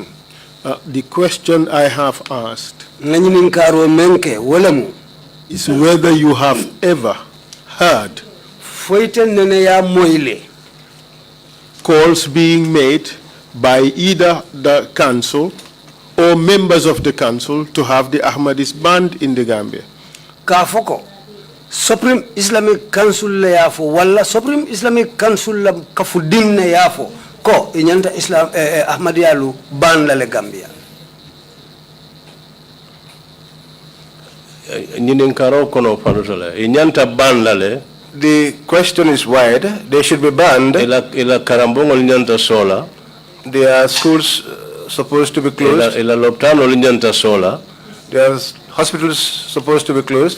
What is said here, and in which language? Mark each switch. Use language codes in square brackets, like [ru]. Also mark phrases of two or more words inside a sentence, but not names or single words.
[en] The question I have asked is whether you have ever heard calls being made by either the council or members of the council to have the Ahmadis banned in the Gambia. [man] Kafoko Supreme Islamic Council la yafo wala Supreme Islamic Council la kafudin na yafo ko inyanta Islam Ahmadiyya lu ban la le Gambia. [en] The question is wide. They should be banned. Their schools supposed to be closed. Their hospitals supposed to be closed.